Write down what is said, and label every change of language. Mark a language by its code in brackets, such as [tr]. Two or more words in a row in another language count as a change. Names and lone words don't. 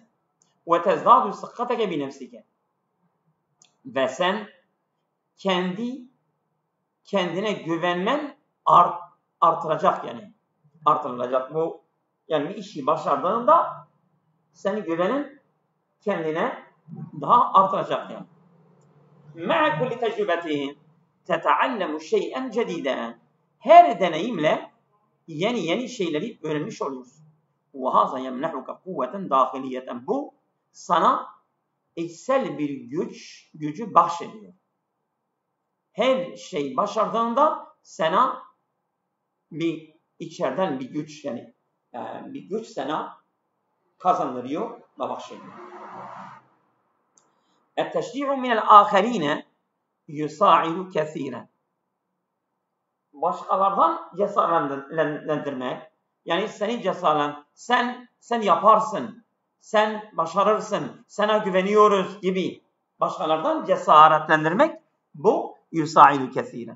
[ar] وتزداد ثقتك بنفسك. [tr] Ve sen kendine güvenmen artıracak yani. Artırılacak. Bu yani bir işi başardığında senin güvenin kendine daha artıracak yani. [ar] مع كل تجربة تتعلم شيئا جديدا. [tr] Her deneyimle yeni şeyleri öğrenmiş oluyorsun. [ar] وَهَذَا يَمْنَحُكَ قُوَّةً دَاخِلِيَّةً. [tr] Bu sana içsel bir gücü bahşediyor. Her şey başardığında sana bir içeriden bir güç, yani bir güç sana kazandırıyor ve bahşediyor. [ar] التشجيع من الآخرين يساعد كثيرا. [tr] Başkalardan cesaretlendirmek, yani seni sen yaparsın, sen başarırsın, sana güveniyoruz gibi başkalardan cesaretlendirmek, bu [ar] يساعد كثيرا.